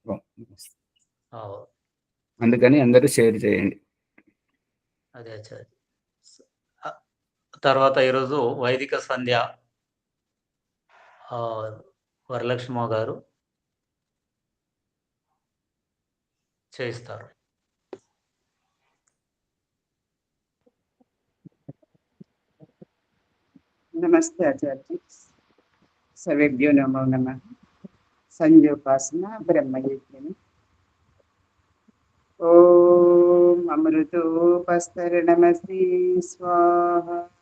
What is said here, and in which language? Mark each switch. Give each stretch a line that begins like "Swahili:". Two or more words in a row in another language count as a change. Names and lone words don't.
Telugu: అందుకని అందరూ షేర్ చేయండి. అదే ఆచార్య. తర్వాత ఈరోజు వైదిక సంధ్య వరలక్ష్మ గారు చేయిస్తారు.
Sanskrit: नमस्ते आचार्य। सर्वेभ्यो नमो नमः। संध्योपासना ब्रह्मयज्ञ। ओम अमृतोपस्तरणमसि स्वाहा।